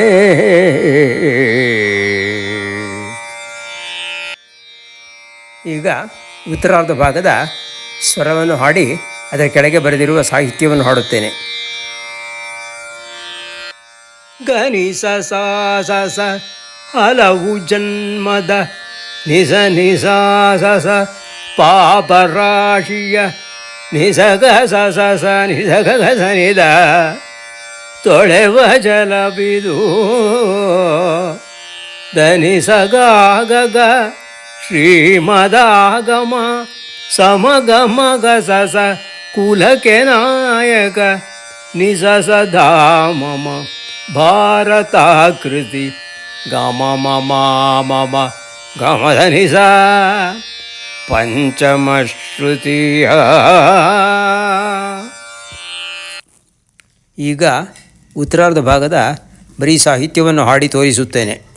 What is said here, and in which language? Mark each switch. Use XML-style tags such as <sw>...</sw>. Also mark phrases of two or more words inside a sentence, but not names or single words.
<kn>ಈಗ ಉತ್ತರಾರ್ಧ ಭಾಗದ ಸ್ವರವನ್ನು ಹಾಡಿ ಅದರ ಕೆಳಗೆ ಬರೆದಿರುವ ಸಾಹಿತ್ಯವನ್ನು ಹಾಡುತ್ತೇನೆ. ಗನಿ ಸ ಸ ಸ ಸ ಹಲವು ಜನ್ಮದ ನಿಸ ನಿಸ ಸ ಸ ಪಾಪರಾಶಿಯ ನಿಸ ಗ ಸ ಸ ಸ ನಿಸ ಗ ಗ ಸ ನಿದ ತೊಳೆವ ಜಲ ಬಿದು ದನಿ ಸ ಗ ಗ ಗ ಶ್ರೀಮದಾಗಮ ಸಮಗ ಮಗ ಸ ಸ ಕುಲಕ್ಕೆ ನಾಯಕ ನಿಸ ಸದಾ ಮಮ ಭಾರತಾಕೃತಿ ಗಮ ಮಮ ಮಮ ಗಮದ ನಿಸ ಪಂಚಮ ಶ್ರುತಿಯ. ಈಗ ಉತ್ತರಾರ್ಧ ಭಾಗದ ಬರೀ ಸಾಹಿತ್ಯವನ್ನು ಹಾಡಿ ತೋರಿಸುತ್ತೇನೆ.</kn>